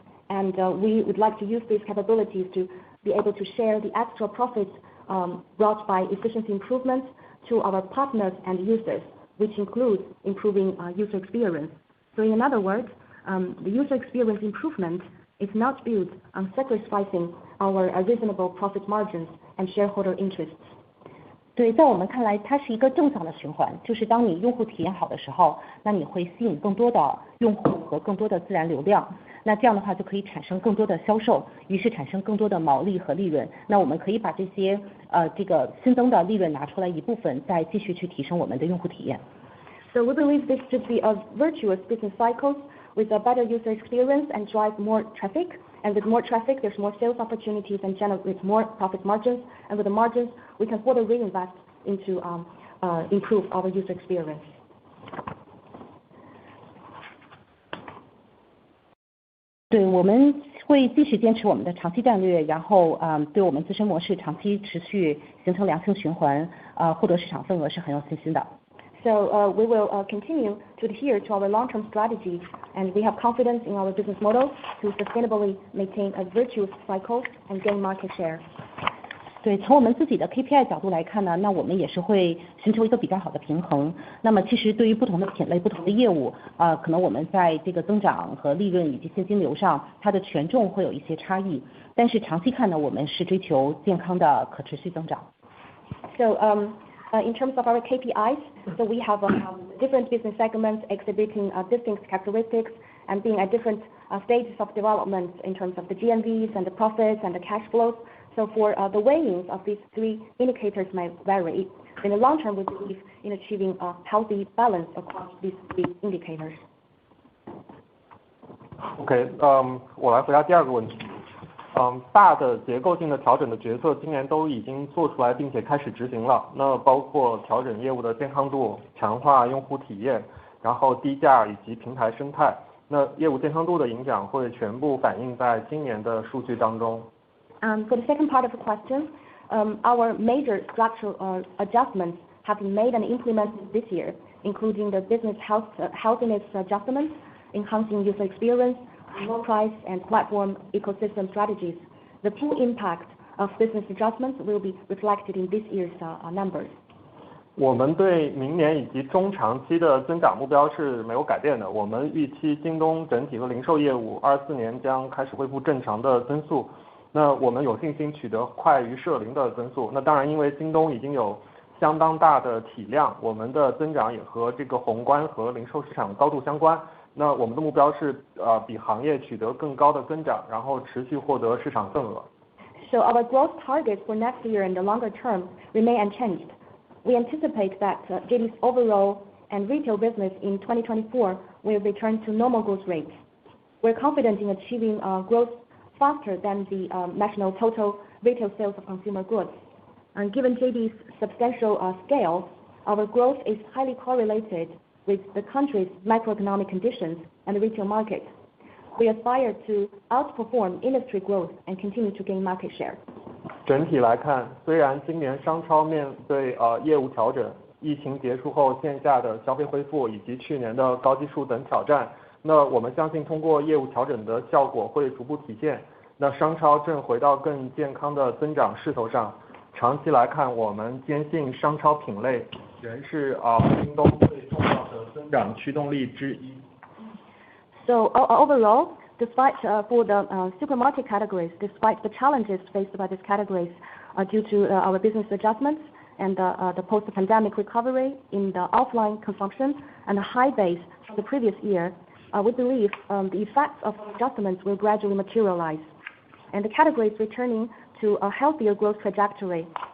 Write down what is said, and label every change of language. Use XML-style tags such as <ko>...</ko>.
<en>And we would like to use these capabilities to be able to share the extra profits brought by efficiency improvements to our partners and users, which includes improving user experience. So in other words, the user experience improvement is not built on sacrificing our reasonable profit margins and shareholder interests.</en> <zh>对，在我们看来，它是一个正向的循环，就是当你用户体验好的时候，那你会吸引更多的用户和更多的自然流量，那这样的话就可以产生更多的销售，于是产生更多的毛利和利润。那我们可以把这些这个新增的利润拿出来一部分，再继续去提升我们的用户体验。</zh> <en>So we believe this should be a virtuous business cycle with a better user experience and drive more traffic. And with more traffic, there's more sales opportunities and generate more profit margins. And with the margins, we can further reinvest into improve our user experience.</en> <zh>对，我们会继续坚持我们的长期战略，然后对我们自身模式长期持续形成良性循环，获得市场份额是很有信心的。</zh> <en>So we will continue to adhere to our long-term strategy, and we have confidence in our business model to sustainably maintain a virtuous cycle and gain market share.</en> <zh>对，从我们自己的 KPI 角度来看呢，那我们也是会寻求一个比较好的平衡。那么其实对于不同的品类、不同的业务，可能我们在这个增长和利润以及现金流上，它的权重会有一些差异。但是长期看呢，我们是追求健康的可持续增长。</zh> <en>So in terms of our KPIs, so we have different business segments exhibiting distinct characteristics and being at different stages of development in terms of the GMVs and the profits and the cash flows. So for the weighings of these 3 indicators may vary. In the long term, we believe in achieving a healthy balance across these 3 indicators.</en> <zh>OK， 我来回答第二个问题。大的结构性的调整的决策今年都已经做出来，并且开始执行了。那包括调整业务的健康度、强化用户体验，然后低价以及平台生态。那业务健康度的影响会全部反映在今年的数据当中。</zh> <en>For the second part of the question, our major structural adjustments have been made and implemented this year, including the business healthiness adjustments, enhancing user experience, low price and platform ecosystem strategies. The full impact of business adjustments will be reflected in this year's numbers.</en> <zh>我们对明年以及中长期的增长目标是没有改变的。我们预期京东整体的零售业务24年将开始恢复正常的增速。那我们有信心取得快于社零的增速。那当然，因为京东已经有相当大的体量，我们的增长也和这个宏观和零售市场高度相关。那我们的目标是比行业取得更高的增长，然后持续获得市场份额。</zh> <en>So our growth targets for next year and the longer term remain unchanged. We anticipate that JD's overall and retail business in 2024 will return to normal growth rates. We're confident in achieving growth faster than the national total retail sales of consumer goods. And given JD's substantial scale, our growth is highly correlated with the country's macroeconomic conditions and the retail market. We aspire to outperform industry growth and continue to gain market share.</en> <zh>整体来看，虽然今年商超面对业务调整、疫情结束后线下的消费恢复以及去年的高基数等挑战，那我们相信通过业务调整的效果会逐步体现。那商超正回到更健康的增长势头上。长期来看，我们坚信商超品类仍是京东最重要的增长驱动力之一。</zh> <en>So overall, despite for the supermarket categories, despite the challenges faced by these categories due to our business adjustments and the post-pandemic recovery in the offline consumption and the high base from the previous year, we believe the effects of adjustments will gradually materialize, and the categories returning to a healthier growth trajectory.</en>